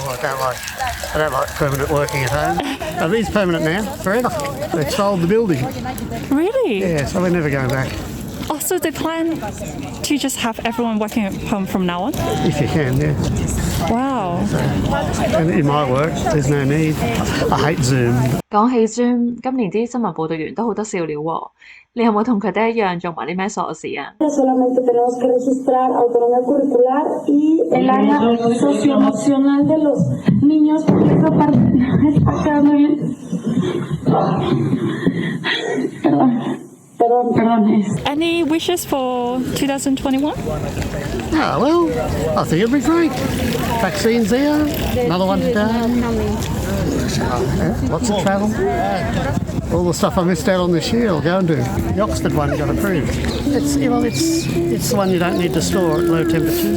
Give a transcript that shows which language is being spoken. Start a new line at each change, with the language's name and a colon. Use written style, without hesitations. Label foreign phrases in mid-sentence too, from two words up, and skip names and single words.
English: I don't like permanent working at home. It is permanent now, forever. They've sold the building. Really? Yeah, so we're never going back. Oh, so they plan to just have everyone working at home from now on? If you can, yeah. Wow. And in my work, there's no need. I hate Zoom.
Cantonese: 講起 Zoom， 今年啲新聞報導員都好得笑料喎。你有冇同佢哋一樣做埋啲咩傻事啊？
Spanish: Solamente tenemos que registrar autonomía curricular y el área socioemocional de los niños, porque esa parte está quedando bien. Perdón.
English: Any wishes for 2021? Well, I think it'll be great. Vaccine's there, another one today. Lots of travel. All the stuff I missed out on this year I'll go and do. The Oxford one got approved. It's the one you don't need to store at low temperatures.